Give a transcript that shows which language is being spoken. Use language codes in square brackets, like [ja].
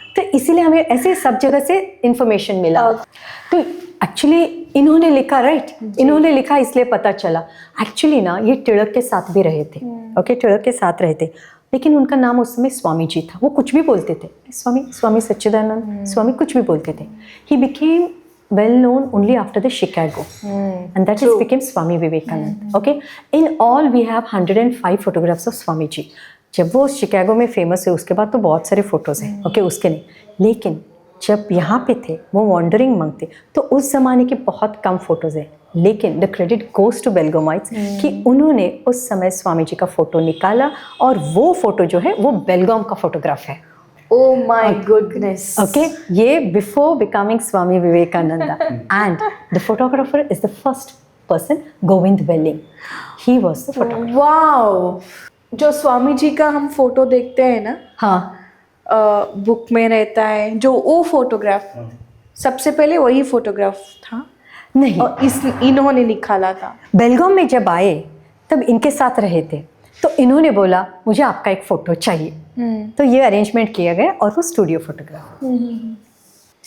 [hi] तो इसीलिए हमें ऐसे सब जगह से इंफॉर्मेशन मिला। तो एक्चुअली इन्होंने लिखा, राइट, इन्होंने लिखा इसलिए पता चला। एक्चुअली ना ये टिळक के साथ भी रहे थे। ओके, टिळक के साथ रहे थे, लेकिन उनका नाम उस समय स्वामी जी था। वो कुछ भी बोलते थे, स्वामी सच्चिदानंद, स्वामी कुछ भी बोलते थे। [en] He became well known only after the Chicago, and that is became Swami Vivekananda. Okay, in all we have 105 photographs of Swami ji. [hi] जब वो शिकागो में फेमस है उसके बाद तो बहुत सारे फोटोज हैं। ओके, उसके नहीं, लेकिन जब यहाँ पे थे वो वॉन्डरिंग मंक थे, तो उस जमाने के बहुत कम फोटोज हैं। [en] लेकिन the credit goes to Belgaumites [hi] कि उन्होंने उस समय स्वामी जी का फोटो निकाला, और वो फोटो जो है वो बेलगाम का फोटोग्राफ है। [en] Oh my goodness. Okay, ये before becoming Swami Vivekananda, and the photographer is the first person, Govind Welling. He was the photographer. Wow. [hi] जो स्वामी जी का हम फोटो देखते हैं ना, हाँ बुक में रहता है जो वो फोटोग्राफ, सबसे पहले वही फोटोग्राफ था नहीं, और इन्होंने निकाला था। बेलगाम में जब आए तब इनके साथ रहे थे, तो इन्होंने बोला मुझे आपका एक फ़ोटो चाहिए, तो ये अरेंजमेंट किया गया और वो स्टूडियो फोटोग्राफ।